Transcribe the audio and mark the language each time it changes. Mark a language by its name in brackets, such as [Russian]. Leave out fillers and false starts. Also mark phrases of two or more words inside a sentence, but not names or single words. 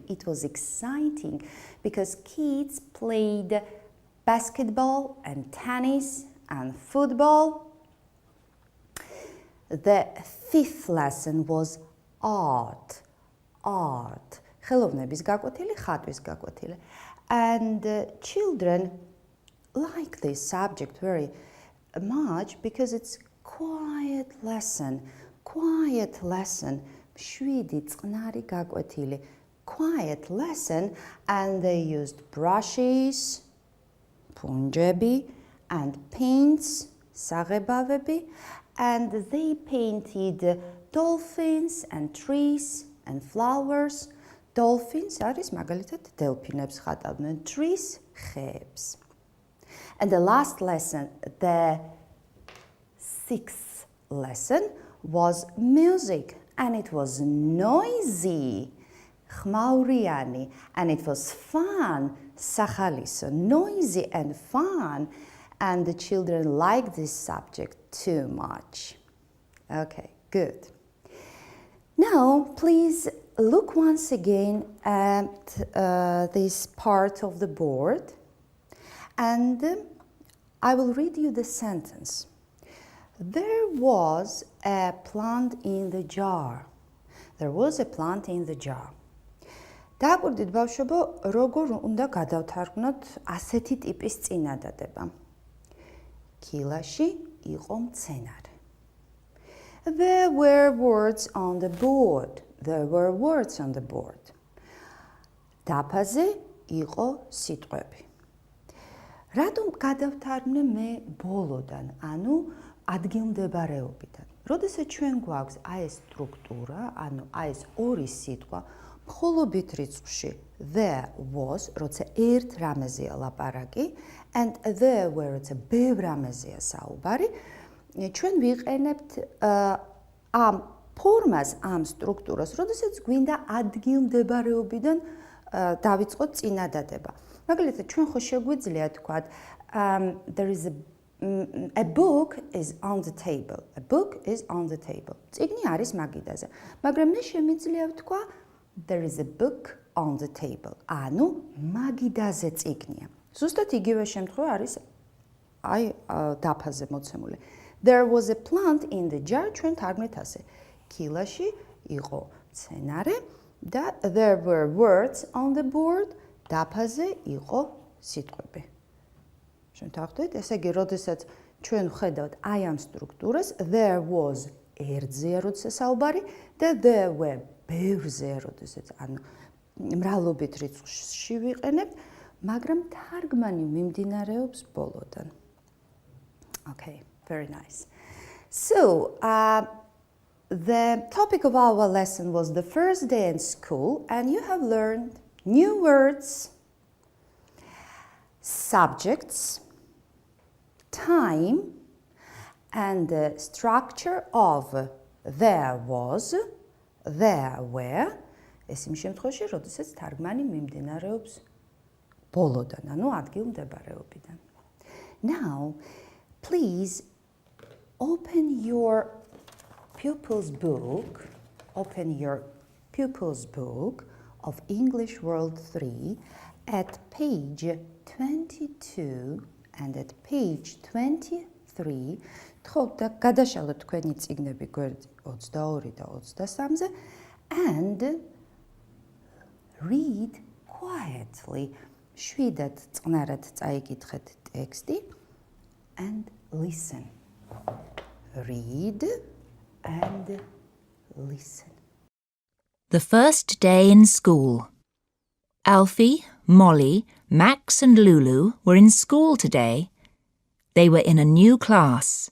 [English] It was exciting because kids played basketball and tennis and football. The fifth lesson was art. Art. [Georgian] ხელოვნების გაკვეთილი, ხატვის გაკვეთილი. [English] And children like this subject very much because it's quiet lesson. Quiet lesson. [Georgian] შვიდი წყნარი გაკვეთილი. [English] Quiet lesson, and they used brushes, punjabi, and paints, საღებავები, and they painted dolphins and trees and flowers. [Georgian] Dolphins არის მაგალითად დელფინებს ხატავდნენ, trees ხეებს. [English] And the last lesson, the sixth lesson, was music, and it was noisy. ხმაურიანი, and it was fun. სახალისო, noisy and fun, and the children liked this subject too much. Okay, good. Now, please look once again at this part of the board, and I will read you the sentence. There was a plant in the jar. There was a plant in the jar. [Georgian] დააკვირდით ბავშვებო, როგორ უნდა გადავთარგმნოთ ასეთი ტიპის წინადადება. ქილაში იყო მცენარე. [English] There were words on the board. There were words on the board. [Georgian] დაფაზე იყო სიტყვები. რატომ გადავთარგმნე მე ბოლოდან, ანუ ადგილმდებარეობიდან. როდესაც ჩვენ გვაქვს აი ეს სტრუქტურა, ანუ აი ეს ორი სიტყვა, მხოლობით რიცხვში [English] there was, [Georgian] როცა ერთ რამეზეა ლაპარაკი, [English] and there were, [Georgian] როცა ბევრ რამეზეა საუბარი, ჩვენ ვიყენებთ ამ ფორმას, ამ სტრუქტურას, როდესაც გვინდა ადგილმდებარეობიდან დავიწყოთ წინადადება. მაგალითად, ჩვენ ხო შეგვიძლია თქვათ, [English] there is a book is on the table. A book is on the table. [Georgian] წიგნი არის მაგიდაზე. მაგრამ მე შემიძლია ვთქვა [English] there is a book on the table. [Georgian] ანუ მაგიდაზე წიგნია. ზუსტად იგივე შემთხვევა არის აი დაფაზე მოცემული. [English] There was a plant in the jar. [Georgian] ჩვენ თარგმნით ასე. ქილაში იყო მცენარე და [English] there were words on the board. [Georgian] დაფაზე იყო სიტყვები. ჩვენ დავხვდით, ესე იგი, როდესაც ჩვენ ვხედავთ აი ამ სტრუქტურას, [English] there was [Georgian] ერთზეა როცა საუბარი და [English] there were [Georgian] ბევრზეა როდესაც ანუ მრავლობით რიცხვში ვიყენებთ, მაგრამ თარგმანი მიმდინარეობს ბოლოდან. [English] Okay, very nice. So, the topic of our lesson was the first day in school, and you have learned new words, subjects, time, and the structure of there was, there were. [Georgian] ეს იმ შემთხვევაში, როდესაც თარგმანი მიმდინარეობს ბოლოდან, ანუ ადგილმდებარეობიდან. [English] Now, please open your pupil's book, of English World 3 at page 22 and at page 23. [Georgian] თხოვთ და გადაშალოთ თქვენი წიგნები გვერდი 22 და 23-ზე [English] and read quietly. [Georgian] შვიდად წყნარად წაიკითხეთ ტექსტი [English] and listen. Read and listen. The first day in school. Alfie, Molly, Max and Lulu were in school today. They were in a new class.